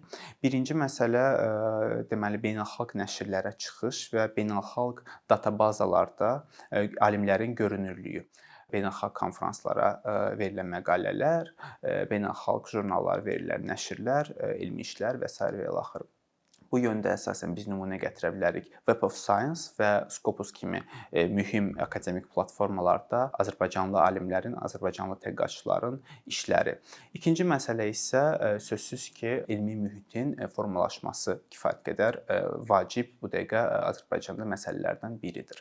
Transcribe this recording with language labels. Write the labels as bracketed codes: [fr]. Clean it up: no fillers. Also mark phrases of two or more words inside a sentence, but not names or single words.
[az] Birinci məsələ deməli beynəlxalq nəşrlərə çıxış və beynəlxalq databazalarda alimlərin görünürlüyü. Beynəlxalq konfranslara verilən məqalələr, beynəlxalq jurnallara verilən nəşrlər, elmi işlər və sair və ilaxır. Bu yöndə əsasən biz nümunə gətirə bilərik. Web of Science və Scopus kimi mühüm akademik platformalarda azərbaycanlı alimlərin, azərbaycanlı tədqiqatçıların işləri. İkinci məsələ isə sözsüz ki, elmi mühitin formalaşması kifayət qədər vacib bu dəqiqə Azərbaycanda məsələlərdən biridir.